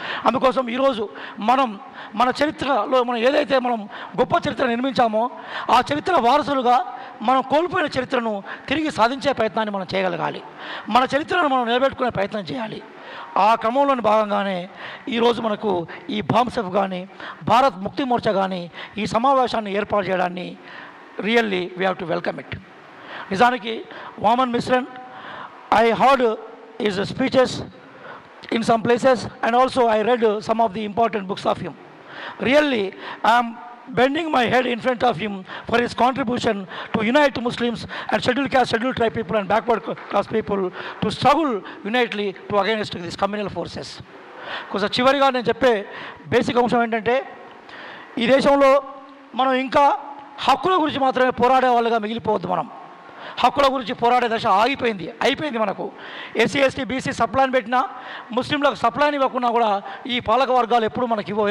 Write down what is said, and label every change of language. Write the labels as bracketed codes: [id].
[te] అందుకోసం ఈరోజు మన చరిత్రలో మనం ఏదైతే మనం గొప్ప చరిత్ర నిర్మించామో ఆ చరిత్ర వారసులుగా మనం కోల్పోయిన చరిత్రను తిరిగి సాధించే ప్రయత్నాన్ని మనం చేయగలగాలి. మన చరిత్రను మనం నిలబెట్టుకునే ప్రయత్నం చేయాలి. ఆ క్రమంలోని భాగంగానే ఈరోజు మనకు ఈ బాంసెఫ్ కానీ, భారత్ ముక్తి మోర్చా కానీ ఈ సమావేశాన్ని ఏర్పాటు చేయడాన్ని [en] Really we have to welcome it. నిజానికి Waman Meshram I heard his speeches in some places, and also I read some of the important books of him. Really, I am bending my head in front of him for his contribution to unite Muslims and scheduled caste, scheduled tribe people and backward class people to struggle unitedly to against these communal forces. [te] కొంచెం చివరిగా నేను చెప్పే basic అంశం ఏంటంటే, ఈ దేశంలో మనం ఇంకా హక్కుల గురించి మాత్రమే పోరాడే వాళ్ళుగా మిగిలిపోవద్దు. మనం హక్కుల గురించి పోరాడే దశ అయిపోయింది. మనకు ఎస్సీ, ఎస్టీ, బీసీ సప్లాన్ పెట్టినా, ముస్లింలకు సప్లాన్ ఇవ్వకున్నా కూడా ఈ పాలక వర్గాలు ఎప్పుడు మనకి ఇవ్వవు.